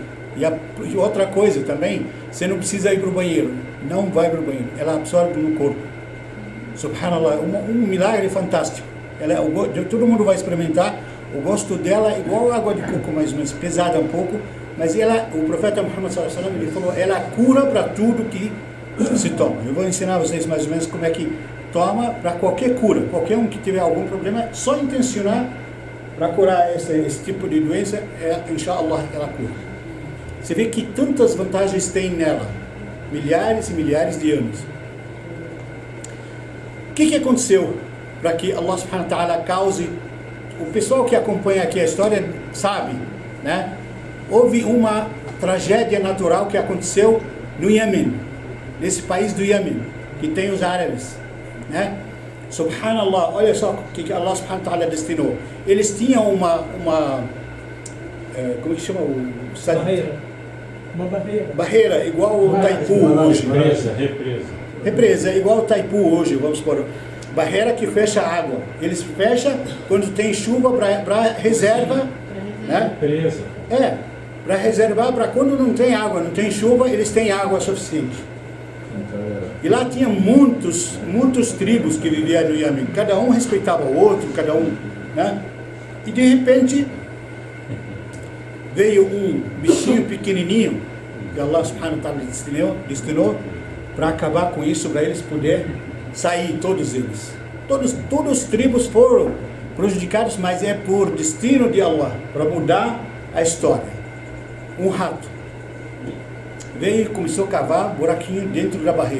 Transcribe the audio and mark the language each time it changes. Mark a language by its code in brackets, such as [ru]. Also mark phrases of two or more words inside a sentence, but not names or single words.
[pt] E outra coisa também, você não precisa ir para o banheiro, não vai para o banheiro, ela absorve no corpo. Subhanallah, um milagre fantástico. Todo mundo vai experimentar. O gosto dela é igual a água de coco, mais ou menos, pesada um pouco, mas o profeta Muhammad [ar] صلى الله عليه وسلم, [pt] ele falou, ela cura para tudo que se toma. Eu vou ensinar vocês mais ou menos como é que toma para qualquer cura. Qualquer um que tiver algum problema, só intencionar para curar esse tipo de doença, inshallah, ela cura. Você vê que tantas vantagens tem nela, milhares e milhares de anos. O que aconteceu para que Allah [ar] سبحانه وتعالى [pt] cause? O pessoal que acompanha aqui a história sabe, né? Houve uma tragédia natural que aconteceu no Iêmen, nesse país do Iêmen, que tem os árabes, né? Subhanallah, olha só o que Allah [ar] سبحانه وتعالى [pt] destinou. Eles tinham como que chama? Uma barreira, igual o Taipu hoje. Represa, igual o Taipu hoje, vamos supor. Barreira que fecha a água. Eles fecham quando tem chuva para reserva, né? Para reservar, para quando não tem água, não tem chuva, eles têm água suficiente. E lá tinha muitos tribos que viviam no Iêmen. Cada um respeitava o outro, cada um, né? E de repente veio um bichinho pequenininho que Allah [ar] سبحانه وتعالى [pt] destinou para acabar com isso, para eles poderem sair, todos eles. Todas as tribos foram prejudicadas, mas é por destino de Allah, para mudar a história. Um rato veio e começou a cavar buraquinho dentro da barreira.